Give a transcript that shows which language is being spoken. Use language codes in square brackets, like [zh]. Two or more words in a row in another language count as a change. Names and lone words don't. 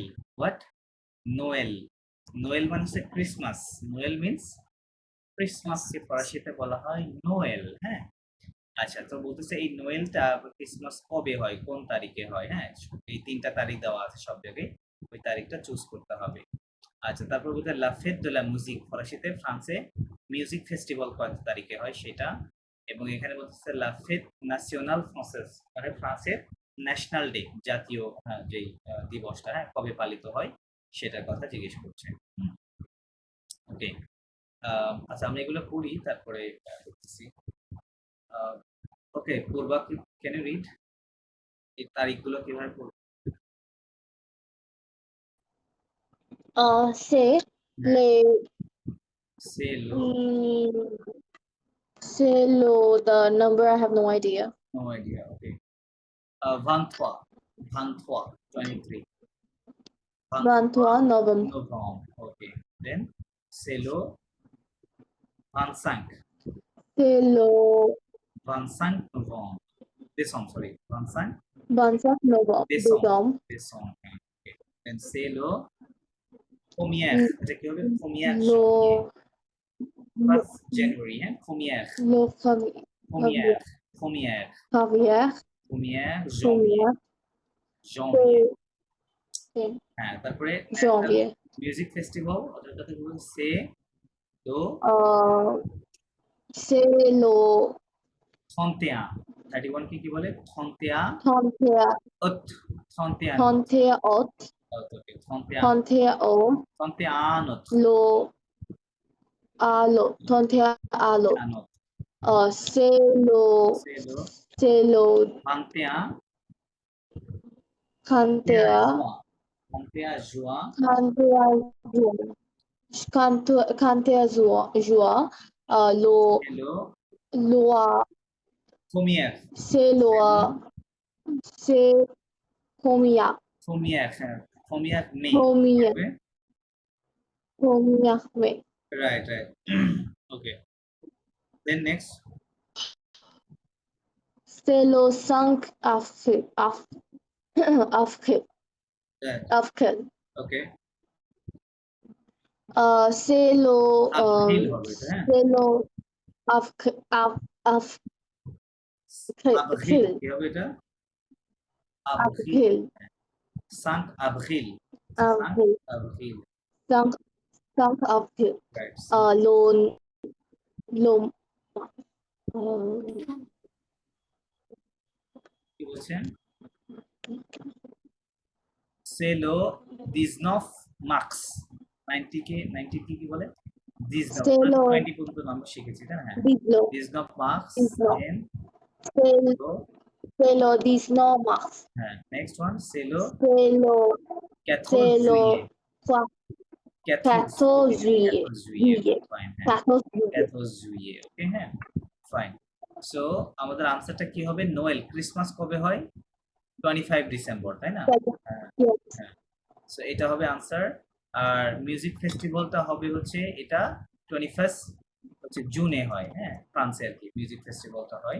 [bn] হোয়াট? নোয়েল। নোয়েল মানে হচ্ছে ক্রিসমাস। [en] Noel means [bn] ক্রিসমাসকে ফরাসিতে বলা হয় নোয়েল, হ্যাঁ। আচ্ছা, তো বলতেছে এই নোয়েলটা ক্রিসমাস কবে হয়, কোন তারিখে হয়, হ্যাঁ। এই ৩টা তারিখ দেওয়া আছে সব জায়গায়, ওই তারিখটা চুজ করতে হবে। আচ্ছা, তারপর বলতে [fr] la fête de la musique, [bn] ফরাসিতে ফ্রান্সে মিউজিক ফেস্টিভ্যাল কত তারিখে হয় সেটা। এবং এখানে বলতেছে [fr] la fête nationale française, [bn] মানে ফ্রান্সের [en] national day, [bn] জাতীয় যেই দিবসটা, হ্যাঁ, কবে পালিত হয় সেটার কথা জিজ্ঞেস করছে। ওকে, আচ্ছা আমরা এগুলো পড়ি তারপরে দেখতেছি। ওকে, পূর্বা, [en] can you read [bn] এই তারিখগুলো কিভাবে পড়ব? [fr] C'est les C'est le, [en] c'est the number. I have no idea. no idea, okay. 23, 23, 23. [fr] 23 novembre. Novembre, [en] okay. Then, [fr] c'est le 25, C'est le 25 novembre. Décembre, sorry, 25 25 novembre. décembre. Décembre, [en] okay. Then, [fr] c'est le première, [bn] এটা কি হবে? [fr] Première janvier, [en] first January, [bn] হ্যাঁ? [fr] Première, Le première, première, Javier. première janvier, janvier. [bn] হ্যাঁ, তারপরে [fr] Janvier. [bn] মিউজিক ফেস্টিভ্যাল, ওটার কথা বলবো সে তো [fr] C'est le [bn] 31, 31 কি বলে? 31 [fr] 31 août, 31 31 août. [bn] ওকে, 31 [fr] 31 août. 31 août, le 31 août. août. C'est le C'est le 21 31 juin, 31 juin. 31 juin. c'est le Loi, première, c'est loi, c'est combien? première, হ্যাঁ, première mai, Combien? [en] okay? [fr] Combien? Mais [en] Right, right. Okay, then next, [fr] c'est le 5 avril. Avril. [en] right. [fr] Avril. [en] Okay, [fr] C'est le [bn] avril হবে এটা, হ্যাঁ, [fr] c'est le avril. avril, [bn] কি হবে এটা? [fr] avril, Avril. 5 avril, 5 Avril. avril, 5 avril. [en] right. [fr] Le [bn] কি বলছেন? [fr] C'est le 19 mars, [bn] 90 কে 90 কি বলে? [fr] 19, C'est le [bn] 20 পর্যন্ত আমরা শিখেছি, তাই না? হ্যাঁ, 19 mars, [fr] 19. [en] then [fr] C'est le 19 mars. [bn] হ্যাঁ, [en] next one, [fr] c'est le C'est le 14 juillet, 14 juillet. 14 juillet, fine, হ্যাঁ, 14 juillet. 14 juillet, [bn] ওকে, হ্যাঁ, ফাইন। সো আমাদের আনসারটা কি হবে? নোয়েল, ক্রিসমাস কবে হয়? 25 ডিসেম্বর, তাই না? [en] Yes. [bn] হ্যাঁ, সো এটা হবে আনসার। আর মিউজিক ফেস্টিভ্যালটা হবে হচ্ছে এটা 21 হচ্ছে জুনে হয়, হ্যাঁ, ফ্রান্সে আর কি মিউজিক ফেস্টিভ্যালটা হয়।